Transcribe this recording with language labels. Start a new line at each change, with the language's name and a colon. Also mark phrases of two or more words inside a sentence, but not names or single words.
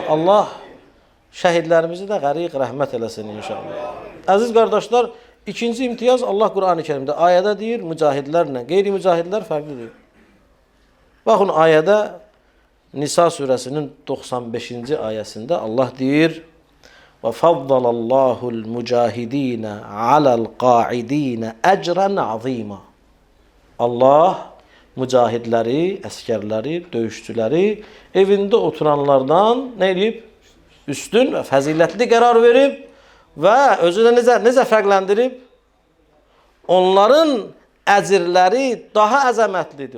Azerbaijani: Allah şəhidlərimizi də qəriq rəhmət eləsin inşallah. Əziz qardaşlar, ikinci imtiyaz Allah Quran-ı Kərimdə ayədə deyir, mücahidlərlə qeyri-mücahidlər fərqlidir. Baxın, ayədə Nisa surəsinin 95-ci ayəsində Allah deyir,
Arabic: وَفَضَّلَ اللّٰهُ الْمُجَاهِد۪ينَ عَلَى الْقَاعِد۪ينَ اَجْرًا عَظ۪يمًا.
Azerbaijani: Allah mücahidləri, əskərləri, döyüşçüləri evində oturanlardan nə edib? Üstün və fəzilətli qərar verib və özünə necə fərqləndirib? Onların əcirləri daha əzəmətlidir.